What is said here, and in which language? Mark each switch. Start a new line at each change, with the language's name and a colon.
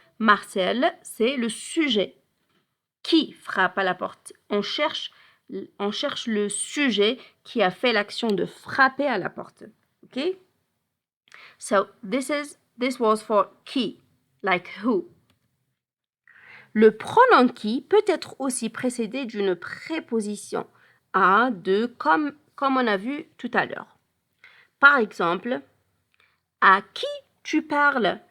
French: Marcel, c'est le sujet. Qui frappe à la porte? On cherche le sujet qui a fait l'action de frapper à la porte. OK?
English: So, this was for qui, like who.
French: Le pronom qui peut être aussi précédé d'une préposition à, de, comme on a vu tout à l'heure. Par exemple, à qui tu parles?